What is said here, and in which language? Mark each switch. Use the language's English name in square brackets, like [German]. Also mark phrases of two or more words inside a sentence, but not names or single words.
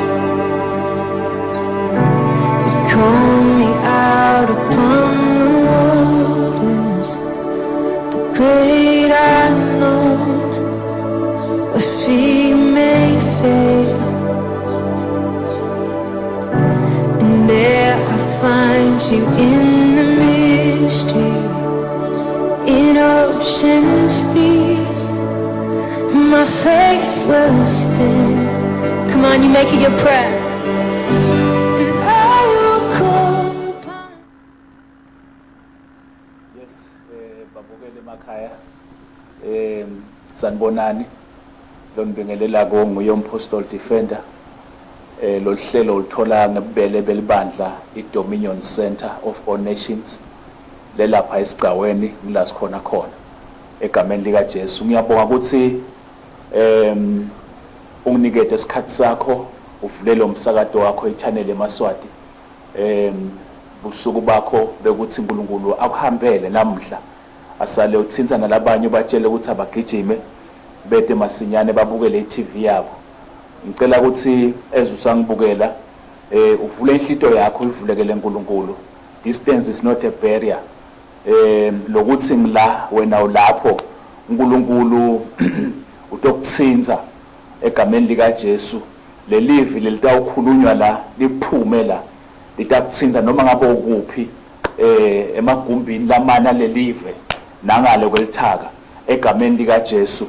[English] You call me out upon the waters, the great unknown, where feet may fail, and there I find you in the mystery, in oceans deep. My faith will stand. Come on, you make it your prayer. And I will call upon. Yes, [Swati] babukele emakhaya. Sanibonani. Lo nibingelela ko nguyompostal defender. Lo hlelo ulithola ngebele belibandla iDominion Center of All Nations. Lelapha esigcaweni ngila sikhona khona. Egameni lika Jesu ngiyabonga ukuthi unginikete isikhathi sakho uvulele umsakazo wakho ichannel eMaswati busuku bakho bekuthi uNkulunkulu akuhambele namhla asale uthinta nalabanye batshele ukuthi abagijime bede masinyane babukele iTV yabo. Ngicela ukuthi ezusangibukela uvule inhlito yakho ivulekele uNkulunkulu. [English] Distance is not a barrier. [Swati] Lokuthi ngila wena ulapho uNkulunkulu utokuthinza egameni lika Jesu lelivi lelitawukhulunywa la liphume la litakuthinza noma ngabe ukuphi emagumbini lamana lelive nangale kwelithaka egameni lika Jesu.